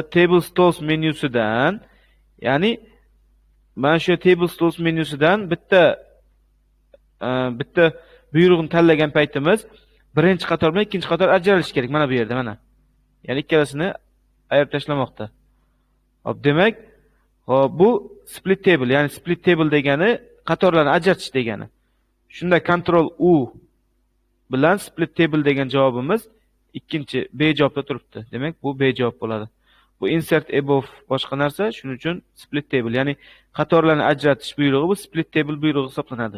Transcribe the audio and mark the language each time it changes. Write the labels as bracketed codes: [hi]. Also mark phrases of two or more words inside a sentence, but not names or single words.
[uz] Table Tools menyusidan, ya'ni mana shu Table Tools menyusidan bitta buyruqni tanlagan paytimiz birinchi qator bilan ikkinchi qator ajralishi kerak mana bu yerda mana. Ya'ni ikkalasini ayirib tashlamoqda. Hop, demak, hop bu [en] split table, [uz] ya'ni [en] split table [uz] degani qatorlarni ajratish degani. Shunda Ctrl U bilan [en] split table [uz] degan javobimiz ikkinchi B javobda turibdi. Demak, bu B javob bo'ladi. Bu [en] insert above [uz] boshqa narsa, shuning uchun [en] split table, [uz] ya'ni qatorlarni ajratish buyrug'i bu [en] split table [uz] buyrug'i hisoblanadi.